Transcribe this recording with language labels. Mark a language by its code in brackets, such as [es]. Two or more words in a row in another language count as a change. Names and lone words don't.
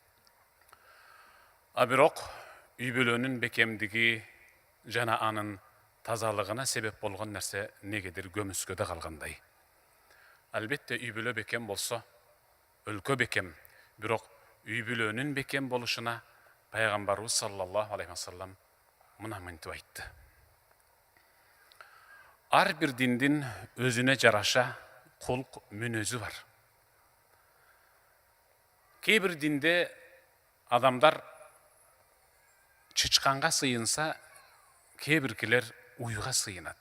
[ky] А бирок үй бүлөнүн бекемдиги жана анын тазалыгына себеп болгон нерсе негедир көмүскөдө калгандай. Албетте үй бүлө бекем болсо, өлкө бекем. Бирок үй бүлөнүн бекем болушуна пайгамбарыбыз [ar] صلى الله عليه وسلم [ky] мына мынтип айтты. Ар бир диндин өзүнө жараша кулк мүнөзү бар. Кээ бир динде адамдар чычканга сыйынса, кээ биркилер уйга сыйынат.